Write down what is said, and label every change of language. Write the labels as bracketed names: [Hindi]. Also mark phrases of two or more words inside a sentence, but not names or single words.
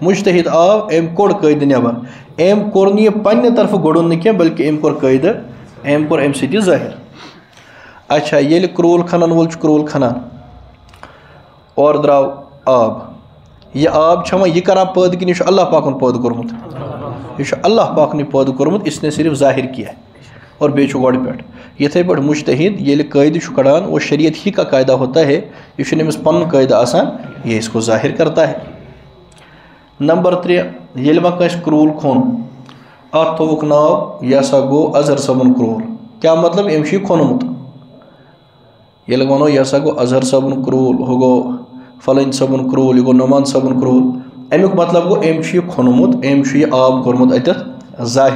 [Kashmiri] مجتہد آو، أمۍ کوٚڑ قٲیدٕ نٮ۪بر، أمۍ کوٚر نہٕ یہِ پننہِ طرفہٕ گوٚڑُن نہٕ کینٛہہ، بلکہِ أمۍ کوٚر قٲیدٕ، أمۍ کوٚر اَمہِ سۭتۍ یہِ ظٲہِر۔ اچھا ییٚلہِ کرٛوٗل کھنن وول چھُ کرٛوٗل کھنان، اورٕ درٛاو آب، یہِ آب چھا وۄنۍ یہِ کران پٲدٕ کِنہٕ یہِ چھُ اللہ پاکن پٲدٕ کوٚرمُت؟ یہ چھُ اللہ پاکنٕے پٲدٕ کوٚرمُت، [Urdu] اس نے صرف ظاہر کیا اور [Kashmiri] بیٚیہِ چھُ گۄڈٕ پٮ۪ٹھ۔ یِتھَے پٲٹھۍ مجتہد ییٚلہِ قٲیدٕ چھُ کڑان، [Urdu] وہ شریعت ہی کا قاعدہ ہوتا ہے، [Kashmiri] یہ چھُنہٕ أمِس پنُن قٲیدٕ آسان، [Urdu] یہ اس کو ظاہر کرتا ہے۔ [Kashmiri] نمبر 3، ییٚلہِ وۄنۍ کٲنٛسہِ کرٛوٗل کھوٚن، اتھ تھووُکھ ناو یہِ ہسا گوٚو اظہر صٲبُن کرٛوٗل۔ کیٛاہ مطلب؟ أمۍ چھُ یہِ کھوٚنمُت۔ ییٚلہِ وَنو یہِ ہسا گوٚو اظہر صٲبُن کرٛوٗل، ہُہ گوٚو فلٲنۍ صٲبُن کرٛوٗل، یہِ گوٚو نعمان صٲبُن کرٛوٗل، امیُک مطلب گوٚو أمۍ چھُ یہِ کھوٚنمُت، أمۍ چھُ یہِ آب کوٚرمُت اَتٮ۪تھ ظاہر۔